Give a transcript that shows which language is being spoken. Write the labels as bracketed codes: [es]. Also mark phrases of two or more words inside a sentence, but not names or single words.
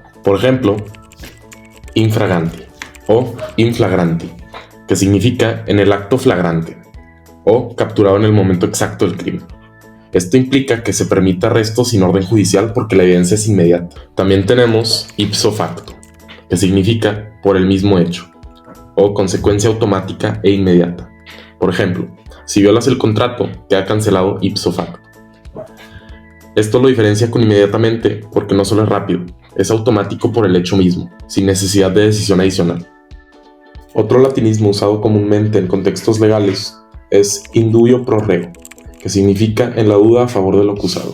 [es] Por ejemplo, infraganti o inflagranti, que significa en el acto flagrante o capturado en el momento exacto del crimen. Esto implica que se permita arresto sin orden judicial porque la evidencia es inmediata. También tenemos [la] ipso facto, [es] que significa por el mismo hecho o consecuencia automática e inmediata. Por ejemplo, si violas el contrato, queda cancelado [la] ipso facto. [es] Esto lo diferencia con inmediatamente porque no solo es rápido, es automático por el hecho mismo, sin necesidad de decisión adicional. Otro latinismo usado comúnmente en contextos legales es [la] indubio pro reo, [es] que significa en la duda a favor del acusado.